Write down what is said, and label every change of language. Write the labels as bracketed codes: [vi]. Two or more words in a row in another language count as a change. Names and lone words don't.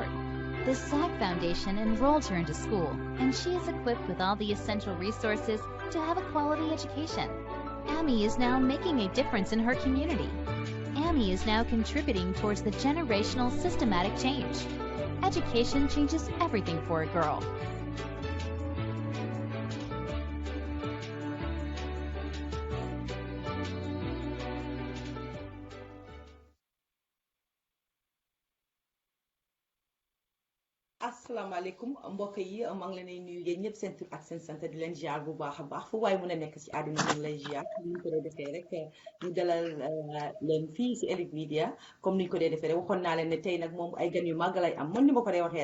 [en] The SAG Foundation enrolled her into school, and she is equipped with all the essential resources to have a quality education. Amy is now making a difference in her community. Amy is now contributing towards the generational systematic change. Education changes everything for a girl. [wo] asalaamaaleykum mbokk yi maa ngi leen di nuyu yéen ñëpp seen tur ak seen sant di leen ziar bu baax a baax fu waaye mën a nekk ci àdduna ñu ngi lay ziar ni ñu ko dee defee rek ñu dalal leen fii ci Elite Media comme ni ñu ko dee defee rek waxoon naa leen ne tey nag moom ay gan yu màgg lay am man ni ma ko dee waxee